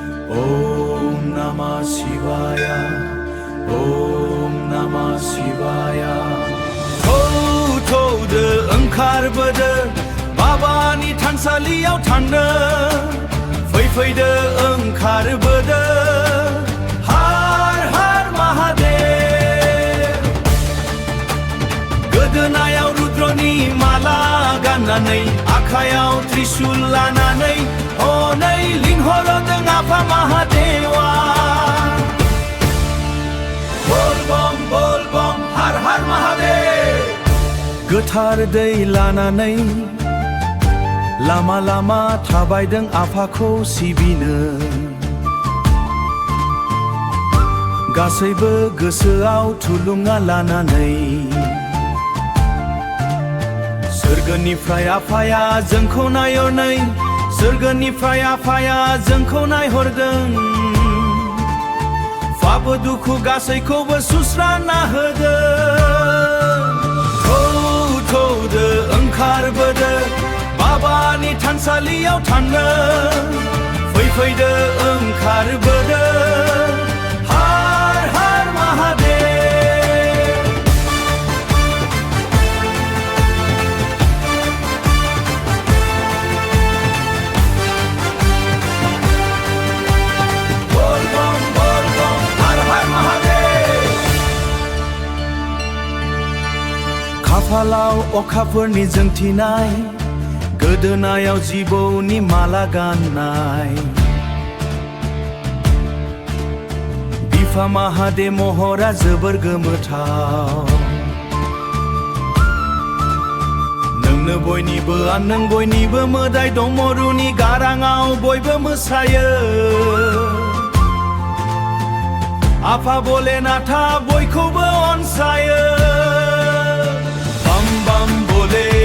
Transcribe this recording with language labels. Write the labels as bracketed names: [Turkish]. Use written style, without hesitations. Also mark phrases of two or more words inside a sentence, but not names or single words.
[Sanskrit] ॐ नमः शिवाय, ॐ नमः शिवाय. [Bodo] Thौदो ओंखारबोदो बाबानि थानसालियाव थांनो फैदो ओंखारबोदो [Hindi] हार हार महादेव। [Bodo] गोदोनायाव रुद्रनि माला गाननानै आखायाव त्रिशूल लानानै हनै लिंहरदों आफा महादेवा। [Hindi] बोल बम हार हार महादेव। [Bodo] गोथार दै लानानै लामा लामा थाबायदों आफाखौ सिबिनो गासैबो गोसोआव थुलुंगा लानानै। सोरगोनिफ्राय आफाया जोंखौ नायहरनै सोरगोनिफ्राय आफाया जोंखौ नायहरदों पाप दुखु गासैखौबो सुस्रांना होदों। थौदो ओंखारबोदो बाबानि थानसालियाव थांनो फैदो ओंखारबोदो [Hindi] हार हार महादेव। बोल बम हार हार महादेव। [Bodo] खाफालाव अखाफोरनि जोंथिनाय गोदोनायाव जिबौनि माला गाननाय बिफा महादेव महरा जोबोर गोमोथाव। नोंनो बयनिबो नों बयनिबो मोदाय दमरुनि गाराङाव बयबो मोसायो आफा भोलेनाथा बयखौबो अनसायो। [Hindi] बम बम भोले